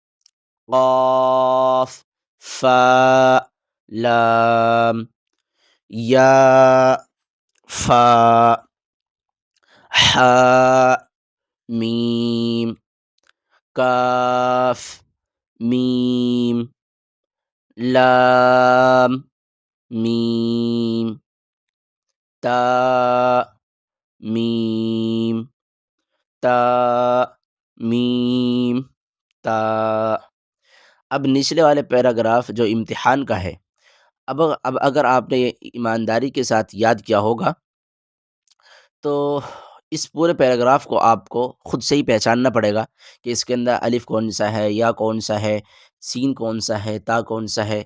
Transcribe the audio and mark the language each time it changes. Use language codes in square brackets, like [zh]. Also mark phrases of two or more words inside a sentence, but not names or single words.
[ur] قاف، فا، لام، یا، فا، حا، میم، کاف، میم، لام، میم، تا، میم، تا، میم، تا۔ اب نچلے والے پیراگراف جو امتحان کا ہے، اب اگر آپ نے یہ ایمانداری کے ساتھ یاد کیا ہوگا تو اس پورے پیراگراف کو آپ کو خود سے ہی پہچاننا پڑے گا کہ اس کے اندر الف کون سا ہے، یا کون سا ہے، سین کون سا ہے، تا کون سا ہے۔